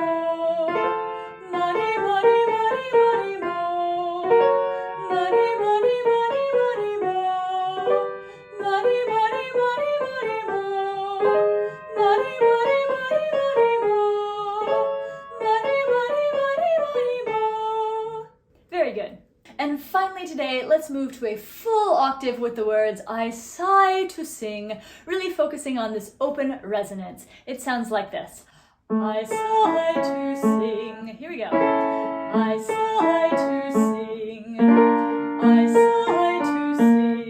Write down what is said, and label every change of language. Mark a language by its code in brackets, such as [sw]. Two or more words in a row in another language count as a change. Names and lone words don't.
[en] Money, money, money, money, mo. Money, money, money, money, mo. Money, money, money, money, mo. Money, money, money, money, mo. Money, money, money, money, mo. Very good. And finally today, let's move to a full octave with the words I sigh to sing, really focusing on this open resonance. It sounds like this. I sigh to sing. Here we go. I sigh to sing. I sigh to sing.